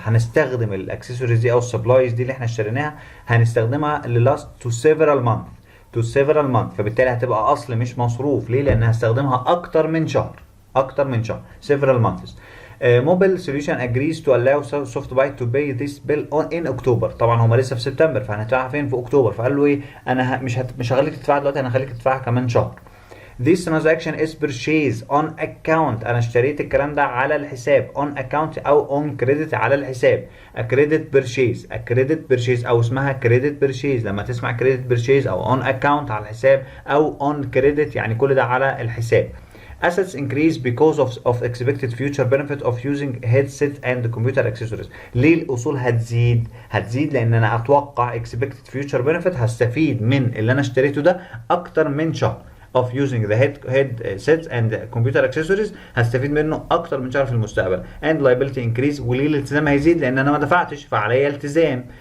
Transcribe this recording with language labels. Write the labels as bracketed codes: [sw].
[ar] هنستخدم الاكسسوارز دي او السبلايز دي اللي احنا اشتريناها، هنستخدمها ل [en] last to several months [ar] to several months. فبالتالي هتبقى اصل مش مصروف. ليه؟ لان هستخدمها اكتر من شهر، اكتر من شهر [en] several months. Mobile solution agrees to allow soft buy to pay this bill in October. [ar] طبعا هما لسه في سبتمبر، فهندفعها فين؟ في اكتوبر. فقال له ايه؟ انا مش هخليك تدفعها دلوقتي، انا هخليك تدفعها كمان شهر. [en] This transaction is purchase on account. [ar] انا اشتريت الكلام ده على الحساب [en] on account [ar] او [en] on credit [ar] على الحساب. [en] A credit purchase، a credit purchase [ar] او اسمها [en] credit purchase. [ar] لما تسمع credit purchase او [en] on account [ar] على الحساب او [en] on credit [ar] يعني كل ده على الحساب. [en] Assets increase because of expected future benefit of using headset and computer accessories. [ar] ليه الأصول هتزيد؟ هتزيد لأن أنا أتوقع [en] expected future benefit، [ar] هستفيد من اللي أنا اشتريته ده أكتر من شهر. [en] of using the headsets and computer accessories، [ar] هستفيد منه اكتر من شهر في المستقبل. [en] and liability increase، [ar] وليه الالتزام هيزيد؟ لان انا ما دفعتش فعليا التزام.